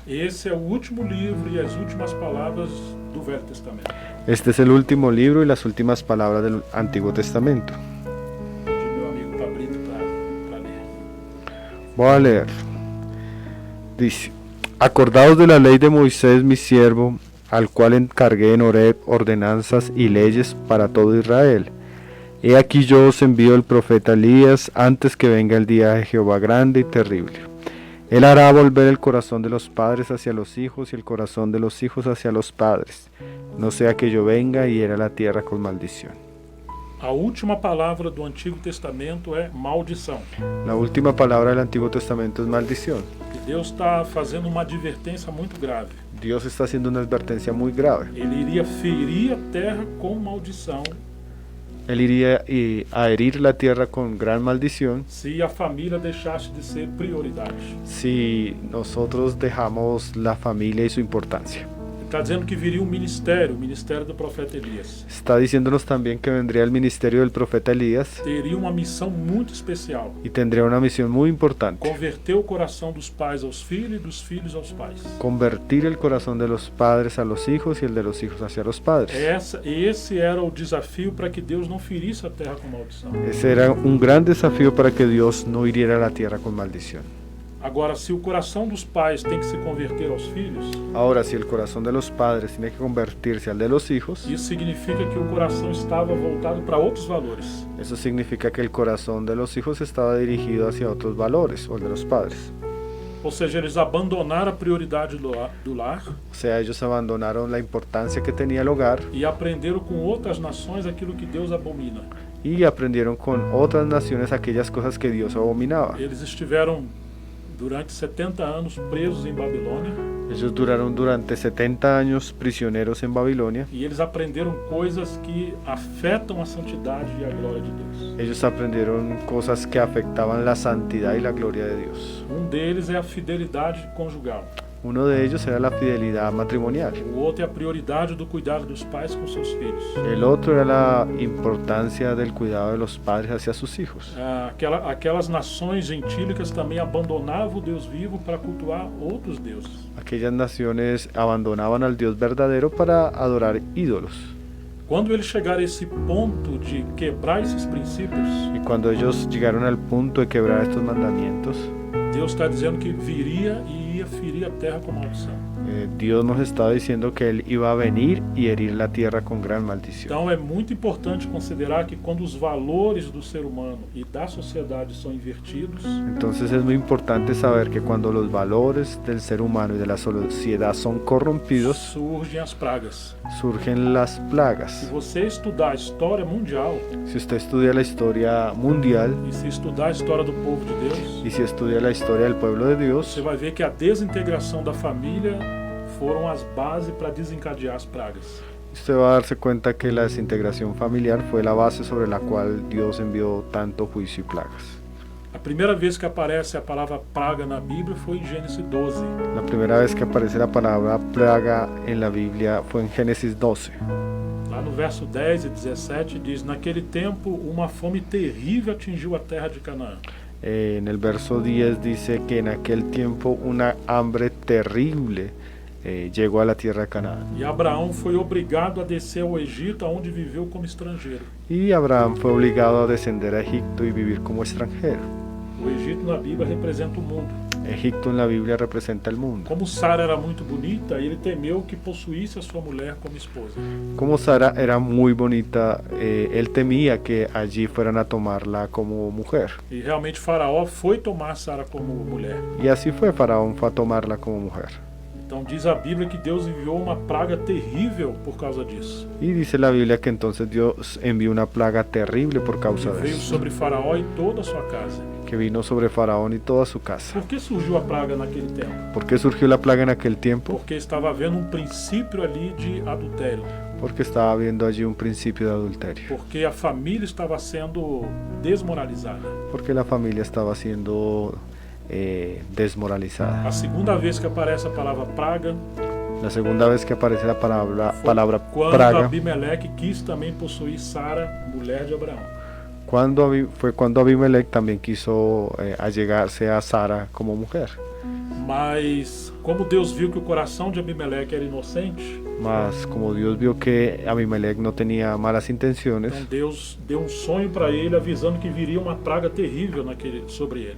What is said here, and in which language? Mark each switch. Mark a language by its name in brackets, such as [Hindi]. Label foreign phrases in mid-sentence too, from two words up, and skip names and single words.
[Portuguese] Esse é o último livro e as últimas palavras do Velho Testamento. [Spanish] Este es el último libro y las últimas palabras del Antiguo Testamento. [Portuguese] De meu amigo Pablito para ler. [Spanish] Voy a leer. Dice: Acordaos de la ley de Moisés mi siervo, al cual encargué en Horeb ordenanzas y leyes para todo Israel. He aquí yo os envío el profeta Elías antes que venga el día de Jehová grande y terrible. Él hará volver el corazón de los padres hacia los hijos y el corazón de los hijos hacia los padres, no sea que yo venga y hiera la tierra con maldición. [Portuguese] A última palavra do Antigo Testamento é maldição. [Spanish] La última palabra del Antiguo Testamento es maldición. [Portuguese] E Deus está fazendo uma advertência muito grave. [Spanish] Dios está haciendo una advertencia muy grave. [Portuguese] Ele iria ferir a terra com maldição [Spanish] Él iría a herir la tierra con gran maldición [Portuguese] se a família deixasse de ser prioridade. [Spanish] si nosotros dejamos la familia y su importancia. [Portuguese] Está dizendo que viria o ministério do profeta Elias. [Spanish] Está diciéndonos también que vendría el ministerio del profeta Elías [Portuguese] Teria uma missão muito especial. [Spanish] y tendría una misión muy importante: [Portuguese] Converter o coração dos pais aos filhos e dos filhos aos pais. [Spanish] convertir el corazón de los padres a los hijos y el de los hijos hacia los padres. [Portuguese] Esse era o desafio para que Deus não ferisse a terra com maldição. [Spanish] Ese era un gran desafío para que Dios no hiriera la tierra con maldición. [Portuguese] Agora, se o coração dos pais tem que se converter aos filhos, [Spanish] Ahora, si el corazón de los padres tiene que convertirse al de los hijos, [Portuguese] isso significa que o coração estava voltado para outros valores. [Spanish] eso significa que el corazón de los hijos estaba dirigido hacia otros valores, o el de los padres. [Portuguese] Ou seja, eles abandonaram a prioridade do lar [Spanish] O sea, ellos abandonaron la importancia que tenía el hogar [Portuguese] e aprenderam com outras nações aquilo que Deus abomina. [Spanish] y aprendieron con otras naciones aquellas cosas que Dios abominaba. [Portuguese] Eles estiveram durante 70 anos presos em Babilônia [Spanish] Ellos duraron durante 70 años prisioneros en Babilonia. [Portuguese] e eles aprenderam coisas que afetam a santidade e a glória de Deus. [Spanish] Ellos aprendieron cosas que afectaban la santidad y la gloria de Dios. [Portuguese] Um deles é a fidelidade conjugal. [Spanish] Uno de ellos era la fidelidad matrimonial. [Portuguese] O outro é a prioridade do cuidado dos pais com seus filhos. [Spanish] El otro era la importancia del cuidado de los padres hacia sus hijos. [Portuguese] Aquelas nações gentílicas também abandonavam o Deus vivo para cultuar outros deuses. [Spanish] Aquellas naciones abandonaban al Dios verdadero para adorar ídolos. [Portuguese] Quando eles chegaram a esse ponto de quebrar esses princípios, [Spanish] Y cuando ellos llegaron al punto de quebrar estos mandamientos, [Portuguese] Deus está dizendo que viria e ia ferir a terra com maldição. [Spanish] Dios nos estaba diciendo que Él iba a venir y herir la tierra con gran maldición. [Portuguese] Então é muito importante considerar que quando os valores do ser humano e da sociedade são invertidos, [Spanish] Entonces es muy importante saber que cuando los valores del ser humano y de la sociedad son corrompidos, [Portuguese] surgem as pragas. [Spanish] surgen las [Portuguese] Se [Spanish] plagas. [Portuguese] você estudar a história mundial [Spanish] Si usted estudia la historia mundial [Portuguese] e se estudar a história do povo de Deus, [Spanish] y si estudia la historia del pueblo de Dios, [Portuguese] você vai ver que a desintegração da família foram as bases para desencadear as pragas. [Spanish] usted va a darse cuenta que la desintegración familiar fue la base sobre la cual Dios envió tanto juicio y plagas. [Portuguese] A primeira vez que aparece a palavra praga na Bíblia foi em Gênesis 12. [Spanish] La primera vez que aparece la palabra plaga en la Biblia fue en Génesis 12. [Portuguese] Lá no verso 10 e 17 diz: naquele tempo uma fome terrível atingiu a terra de Canaã. [Spanish] En el verso 10 dice que en aquel tiempo una hambre terrible llegó a la tierra de Canaán. [Portuguese] E Abraão foi obrigado a descer ao Egito, onde viveu como estrangeiro. [Spanish] Y Abraham fue obligado a descender a Egipto y vivir como extranjero. [Portuguese] O Egito na Bíblia representa o mundo. [Spanish] Egipto en la Biblia representa el mundo. [Portuguese] Como Sara era muito bonita, ele temeu que possuísse a sua mulher como esposa. [Spanish] Como Sara era muy bonita, él temía que allí fueran a tomarla como mujer. [Portuguese] E realmente Faraó foi tomar Sara como mulher. [Spanish] Y así fue, Faraón fue a tomarla como mujer. [Portuguese] Então diz a Bíblia que Deus enviou uma praga terrível por causa disso. [Spanish] Y dice la Biblia que entonces Dios envió una plaga terrible por causa de [Portuguese] Veio [Spanish] eso, [Portuguese] sobre Faraó e toda a sua casa. [Spanish] que vino sobre Faraón y toda su casa. [Portuguese] Por que surgiu a praga naquele tempo? [Spanish] ¿Por qué surgió la plaga en aquel tiempo? [Portuguese] Porque estava havendo um princípio ali de adultério. [Spanish] Porque estaba habiendo allí un principio de adulterio. [Portuguese] Porque a família estava sendo desmoralizada. [Spanish] Porque la familia estaba siendo desmoralizada. [Portuguese] A segunda vez que aparece a palavra praga [Spanish] La segunda vez que aparece la palabra [Portuguese] quando praga Abimeleque quis também possuir Sara, mulher de Abraão. [Spanish] fue cuando Abimelech también quiso allegarse a Sara como mujer. [Portuguese] Mas como Deus viu que o coração de Abimeleque era inocente, [Spanish] Mas como Dios vio que Abimelech no tenía malas intenciones, [Portuguese] então Deus deu um sonho para ele avisando que viria uma praga terrível sobre ele.